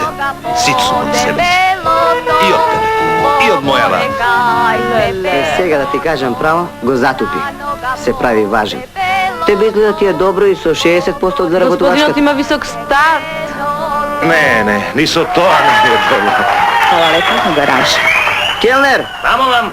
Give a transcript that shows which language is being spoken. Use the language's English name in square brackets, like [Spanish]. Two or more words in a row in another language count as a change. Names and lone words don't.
[Macedonian] Сично од себе си. И од тебе. И од мојава. Сега да ти кажам право, го затупи. Се прави важен. Тебе изгледа ти е добро и со 60% од заработувачката. Господинот има висок старт. Не, ни со тоа не е добро. [Serbian] Hvala lepa na garaži. [Macedonian] Келнер, Мамо вам!